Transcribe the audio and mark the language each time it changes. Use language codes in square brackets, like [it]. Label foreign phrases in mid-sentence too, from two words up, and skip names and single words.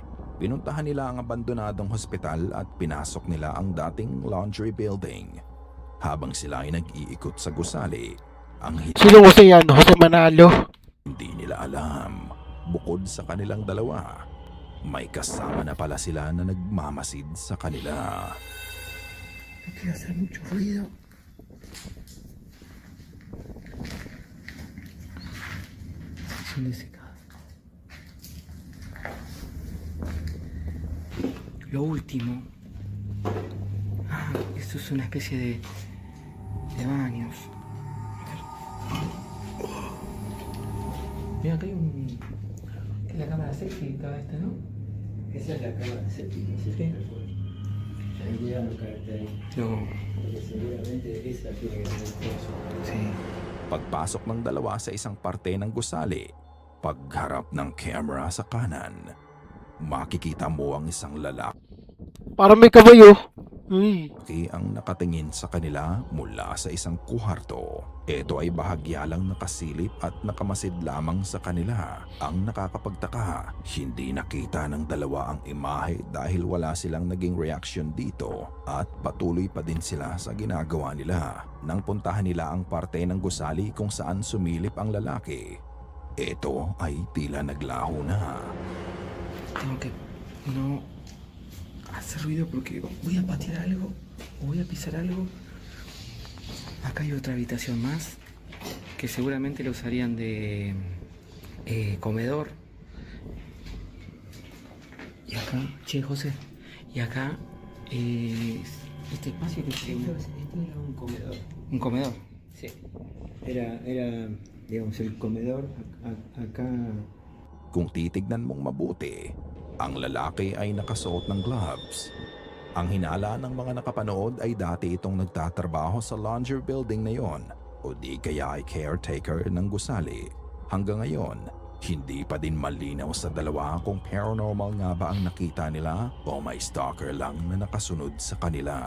[tl] Pinuntahan nila ang abandonadong hospital at pinasok nila ang dating [en] laundry building. [tl] Habang sila ay nag-iikot sa gusali, ang Sino Jose yan? Jose Manalo? hindi nila alam, bukod sa kanilang dalawa, may kasama na pala sila na nagmamasid sa kanila. [es] Lo último. Ah, esto es una especie de baños. Mira, acá hay un. Es la cámara selfie, acá esta, ¿no? Esa es la cámara de selfie, ¿no es cierto? Ahí llegan los caracteres, No. porque seguramente esa tiene que tener coso. Sí. [tl] Pagpasok ng dalawa sa isang parte ng gusali, pagharap ng camera sa kanan, makikita mo ang isang lalaki Parang may kabayo. Uy. ang nakatingin sa kanila mula sa isang kuharto. Ito ay bahagya lang nakasilip at nakamasid lamang sa kanila. Ang nakakapagtaka, hindi nakita ng dalawa ang imahe dahil wala silang naging reaction dito at patuloy pa din sila sa ginagawa nila. Nang puntahan nila ang parte ng gusali kung saan sumilip ang lalaki, ito ay tila naglaho na. [es] Tengo que no hacer ruido porque voy a patear algo o voy a pisar algo. Acá hay otra habitación más que seguramente la usarían de comedor. Y acá, che, José, y acá este espacio que Este era un comedor. un comedor. Sí. Era, digamos, el comedor acá. [tl] Kung titignan mong mabuti, ang lalaki ay nakasuot ng gloves. Ang hinala ng mga nakapanood ay dati itong nagtatrabaho sa [en] laundry building [tl] na yon o di kaya ay caretaker ng gusali. Hanggang ngayon, hindi pa din malinaw sa dalawa kung paranormal nga ba ang nakita nila o may stalker lang na nakasunod sa kanila.